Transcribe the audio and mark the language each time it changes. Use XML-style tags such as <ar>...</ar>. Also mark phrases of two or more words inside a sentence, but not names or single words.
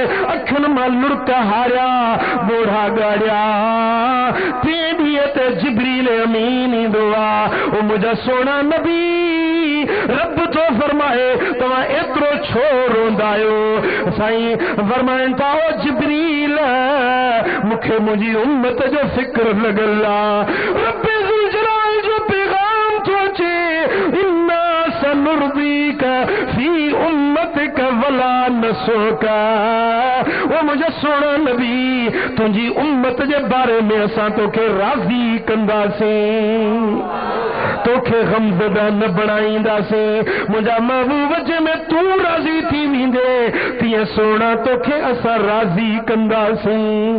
<sd>अखियुनि मां लुड़क हारिया बोढ़ा ॻाड़िया 3 ॾींहं ते जिब्रील अमीन ईंदो आहे ओ मुंहिंजा सोना नबी रब तो फरमाए तव्हां एतिरो छो रोंदा आहियो साईं फरमाइनि था ओ जिब्रील मूंखे मुंहिंजी उम्मत जो फिक्र लॻल आहे रब</sd> <ar>ذو الجلال</ar> <sd>जो पैगाम थो अचे</sd> <ar>إنا سنرضيك في أمتك ولا نسوءك</ar> <sd>ओ मुंहिंजा सोना नबी तुंहिंजी उम्मत जे बारे में असां तोखे राज़ी कंदासीं तोखे गमज़दा न बणाईंदासीं मुंहिंजा महबूब जंहिंमें तूं राज़ी थी वेंदे तीअं सोना तोखे असां राज़ी कंदासीं</sd>